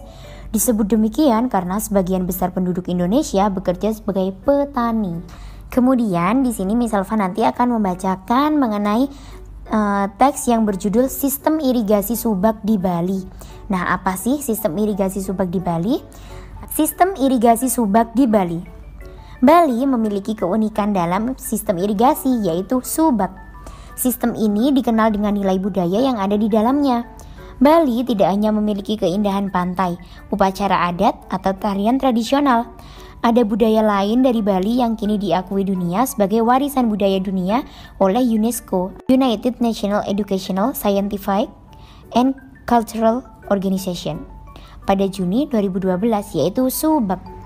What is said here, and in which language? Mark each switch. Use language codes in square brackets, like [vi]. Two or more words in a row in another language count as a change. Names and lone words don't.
[id] Disebut demikian karena sebagian besar penduduk Indonesia bekerja sebagai petani. Kemudian di sini Miss Selva nanti akan membacakan mengenai teks yang berjudul Sistem Irigasi Subak di Bali. Nah, apa sih sistem irigasi subak di Bali? Sistem irigasi subak di Bali. Bali memiliki keunikan dalam sistem irigasi, yaitu subak. Sistem ini dikenal dengan nilai budaya yang ada di dalamnya. Bali tidak hanya memiliki keindahan pantai, upacara adat, atau tarian tradisional. Ada budaya lain dari Bali yang kini diakui dunia sebagai warisan budaya dunia oleh UNESCO, [en] United National Educational, Scientific, and Cultural Organization, [id] pada Juni 2012, yaitu subak.